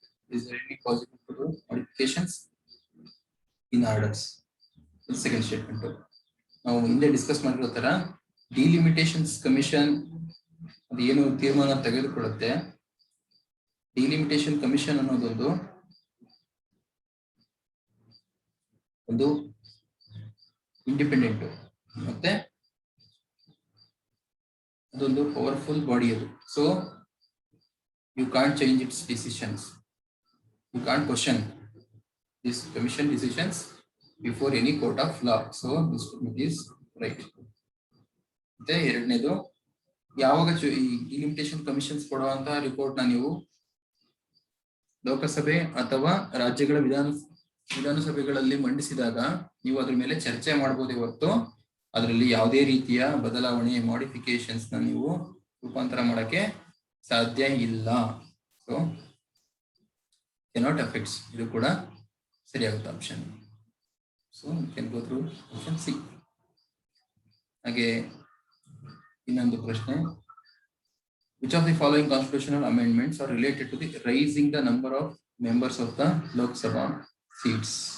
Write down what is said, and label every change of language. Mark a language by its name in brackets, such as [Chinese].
[English] Is there any possible to do modifications in orders? The second statement. [Kannada] ನಾವು ಹಿಂದೆ discuss ಮಾಡಿರೋ ತರ delimitations commission ಅದು ಏನು ತೀರ್ಮಾನ ತೆಗೆದುಕೊಳ್ಳುತ್ತೆ. ಡಿಲಿಮಿಟೇಷನ್ ಕಮಿಷನ್ ಅನ್ನೋದೊಂದು ಇಂಡಿಪೆಂಡೆಂಟ್ ಮತ್ತೆ ಅದೊಂದು ಪವರ್ಫುಲ್ ಬಾಡಿ ಅದು. [English] So you can't change its decisions, you can't question this commission decisions before any court of law. So this is right. [Kannada] ಮತ್ತೆ ಎರಡನೇದು, ಯಾವಾಗ ಈ ಡಿಲಿಮಿಟೇಷನ್ ಕಮಿಷನ್ಸ್ ಕೊಡುವಂತಹ ರಿಪೋರ್ಟ್ ನ ನೀವು ಲೋಕಸಭೆ ಅಥವಾ ರಾಜ್ಯಗಳ ವಿಧಾನಸಭೆಗಳಲ್ಲಿ ಮಂಡಿಸಿದಾಗ ನೀವು ಅದ್ರ ಮೇಲೆ ಚರ್ಚೆ ಮಾಡಬಹುದೇ ಹೊರತು ಅದರಲ್ಲಿ ಯಾವುದೇ ರೀತಿಯ ಬದಲಾವಣೆ ಮಾಡಿಫಿಕೇಶನ್ಸ್ ನ ನೀವು ರೂಪಾಂತರ ಮಾಡಕ್ಕೆ ಸಾಧ್ಯ ಇಲ್ಲ. [English] so cannot affects, [Kannada] ಇದು ಕೂಡ ಸರಿಯಾಗುತ್ತೆ option. [English] So can go through option C. [Kannada] ಹಾಗೆ ಇನ್ನೊಂದು ಪ್ರಶ್ನೆ, [English] which of the following constitutional amendments are related to the raising the number of members of the Lok Sabha seats?